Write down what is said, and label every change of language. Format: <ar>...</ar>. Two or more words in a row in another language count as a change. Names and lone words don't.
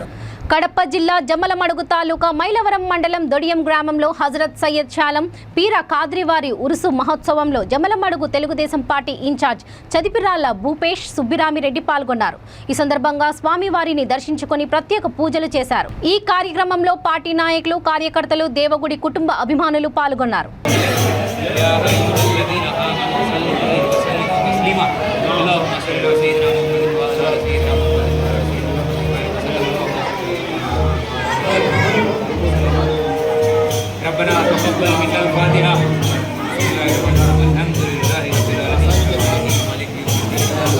<te>కడప జిల్లా జమ్మలమడుగు తాలూకా మైలవరం మండలం దొడియం గ్రామంలో హజరత్ సయ్యద్ శాలం పీర కాద్రివారి ఉరుసు మహోత్సవంలో జమ్మలమడుగు తెలుగుదేశం పార్టీ ఇన్ఛార్జ్ చదిపిరాళ్ల భూపేష్ సుబ్బిరామిరెడ్డి పాల్గొన్నారు. ఈ సందర్భంగా స్వామివారిని దర్శించుకొని ప్రత్యేక పూజలు చేశారు. ఈ కార్యక్రమంలో పార్టీ నాయకులు, కార్యకర్తలు, దేవగుడి కుటుంబ అభిమానులు పాల్గొన్నారు.</te> <ar>ربنا تقبل منا الفاتحة. الحمد لله رب العالمين مالك يوم الدين.</ar>